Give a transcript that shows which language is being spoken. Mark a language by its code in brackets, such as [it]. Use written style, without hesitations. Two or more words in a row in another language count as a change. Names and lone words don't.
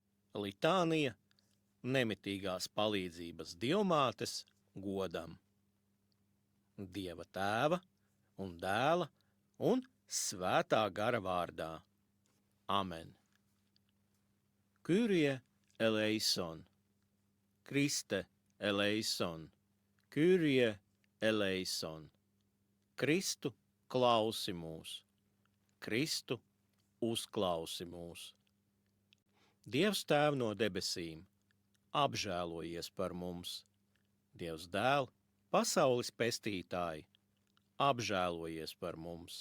[lv] Litānija nemitīgās palīdzības Dievmātes godam. Dieva Tēva un Dēla un Svētā gara vārdā. Amen. [el] Kyrie eleison, Kriste eleison, Kyrie eleison. [lv] Kristu klausi mūs, Kristu uzklausi mūs. Dievs Tēv no debesīm, apžēlojies par mums. Dievs Dēl, pasaules pestītāji, apžēlojies par mums.